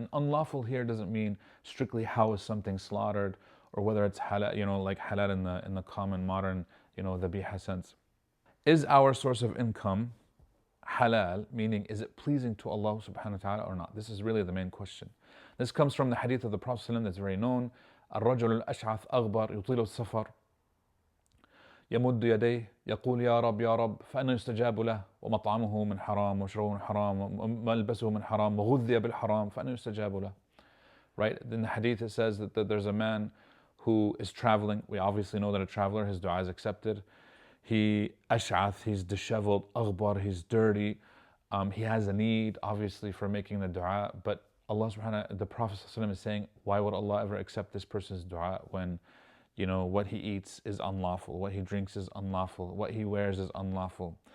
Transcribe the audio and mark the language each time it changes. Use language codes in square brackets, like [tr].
[en] And unlawful here doesn't mean strictly how is something slaughtered or whether it's halal, like halal in the common modern, the biha sense. Is our source of income halal, meaning is it pleasing to Allah subhanahu wa ta'ala or not? This is really the main question. This comes from the hadith of the Prophet ﷺ that's very known. [ar] الرجل الأشعث أغبر يطيل السفر يمد يديه يقول يا رب يا رب فأنا يستجاب له ومطعمه من حرام ومشربه من حرام وملبسه من حرام وغذي بالحرام فأنا يستجاب له. [en] Right? In the hadith it says that there's a man who is traveling. We obviously know that a traveler, his dua is accepted. He ash'ath, he's disheveled, aghbar, he's dirty. He has a need obviously for making the dua, but Allah subhanahu, the Prophet ﷺ is saying, why would Allah ever accept this person's dua when what he eats is unlawful, what he drinks is unlawful, what he wears is unlawful.